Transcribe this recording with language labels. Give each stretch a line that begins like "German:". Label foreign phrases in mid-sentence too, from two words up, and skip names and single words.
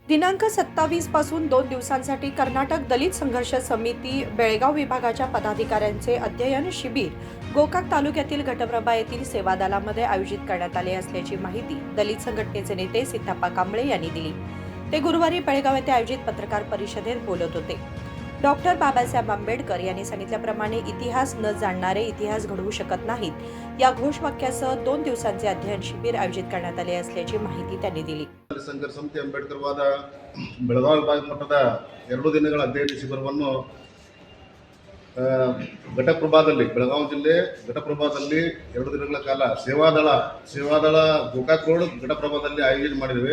Marathi: दिनांक 27 पासून 2 दिवसांसाठी कर्नाटक दलित संघर्ष समिती बेळगाव विभागाच्या पदाधिकाऱ्यांचे अध्ययन शिबिर गोकाक तालुक्यातील घटप्रभा येथील सेवादलामध्ये आयोजित करण्यात आले असल्याची माहिती दलित संघटनेचे नेते सिद्धप्पा कांबळे यांनी दिली। ते गुरुवारी बेळगाव येथे आयोजित पत्रकार परिषदेत बोलत होते। डॉक्टर बाबासाहेब आंबेडकर यांनी सांगितल्याप्रमाणे इतिहास न जाणणारे इतिहास घडवू शकत नाहीत या घोषवाक्यासह 2 दिवसांचे अध्ययन शिबिर आयोजित करण्यात आले असल्याची माहिती त्यांनी दिली।
Kannada: ಸಂಘರ್ಷ ಸಮಿತಿ ಅಂಬೇಡ್ಕರ್ವಾದ ಬೆಳಗಾವಿ ವಿಭಾಗ ಮಟ್ಟದ 2 ದಿನಗಳ ಅಧ್ಯಯನ ಶಿಬಿರವನ್ನು ಘಟಪ್ರಭಾದಲ್ಲಿ ಬೆಳಗಾವಿ ಜಿಲ್ಲೆ ಘಟಪ್ರಭಾದಲ್ಲಿ 2 ದಿನಗಳ ಕಾಲ ಸೇವಾದಳ ಗೋಕಾಕ್ ರೋಡ್ ಘಟಪ್ರಭಾದಲ್ಲಿ ಆಯೋಜನೆ ಮಾಡಿದ್ದೇವೆ।